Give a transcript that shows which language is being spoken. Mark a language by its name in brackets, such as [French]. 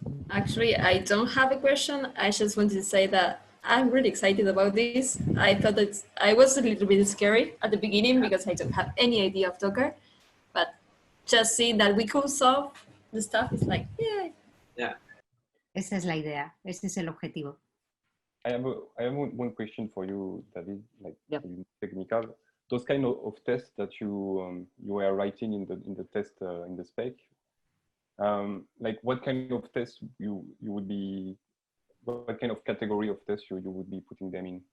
[English] Actually, I don't have a question. I just wanted to say that I'm really excited about this. I thought that I was a little bit scary at the beginning because I don't have any idea of Docker, but just seeing that we could solve the stuff is like, yeah. Yeah. [Spanish] Esa es la idea, ese es el objetivo. [English] I have one question for you, David, like Yeah. technical. Those kind of tests that you were writing in the test in the spec, like what kind of tests you would be, what kind of category of tests you would be putting them in?